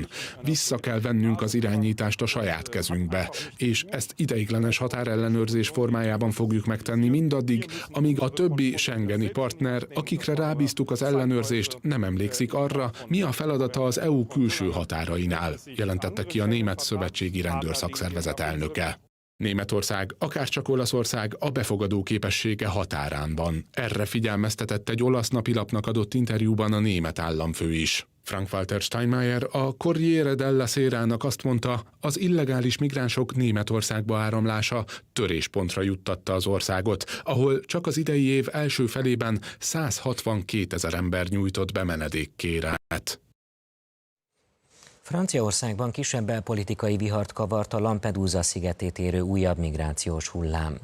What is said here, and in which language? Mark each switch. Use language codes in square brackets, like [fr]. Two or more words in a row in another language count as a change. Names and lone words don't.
[hu] Vissza kell vennünk az irányítást a saját kezünkbe, és ezt ideiglenes határellenőrzés formájában fogjuk megtenni mindaddig, amíg a többi schengeni partner, akikre rábíztuk az ellenőrzést, nem emlékszik arra, mi a feladata az EU külső határainál, jelentette ki a Német Szövetségi Rendőrszakszervezet elnöke. Németország, akárcsak Olaszország a befogadó képessége határán van. Erre figyelmeztetett egy olasz napilapnak adott interjúban a német államfő is. Frank-Walter Steinmeier, a Corriere della Sera-nak azt mondta, az illegális migránsok Németországba áramlása töréspontra juttatta az országot, ahol csak az idei év első felében 162 000 ember nyújtott be menedékkérelmet. Franciaországban kisebb belpolitikai vihart kavart a Lampedusa szigetét érő újabb migrációs hullám.